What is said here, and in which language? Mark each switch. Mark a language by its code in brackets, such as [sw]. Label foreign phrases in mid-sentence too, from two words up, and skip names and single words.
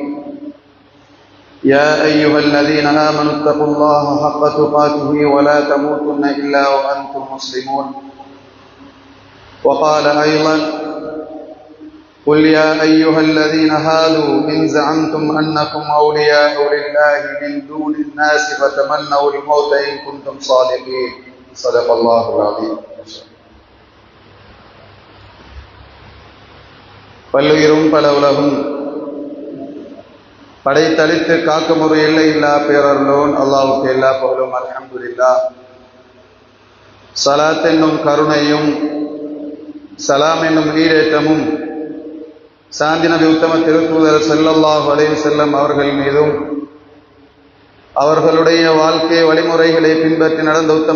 [ar] يا أيها الذين آمنوا اتقوا الله حق تقاته ولا تموتن إلا وأنتم مسلمون. وقال أيضا: قل يا أيها الذين هادوا إن زعمتم أنكم أولياء لله من دون الناس فتمنوا الموت إن كنتم صادقين. صدق الله العظيم. [ta] பல்லுயிரும் பல உலகும் படைத்தளித்து காக்கும் ஒரு எல்லை இல்லா பேரருளோன் அல்லாஹ்வுக்கு எல்லா புகழும். அல்ஹம்துலில்லாஹ். ஸலாத் என்னும் கருணையும் சலாம் என்னும் ஈடேற்றமும் சாந்தி நபி உத்தம திருத்தூதர் [ar] صلى الله عليه وسلم [ta] அவர்கள் மீதும் அவர்களுடைய வாழ்க்கை வழிமுறைகளை பின்பற்றி நடந்த உத்தம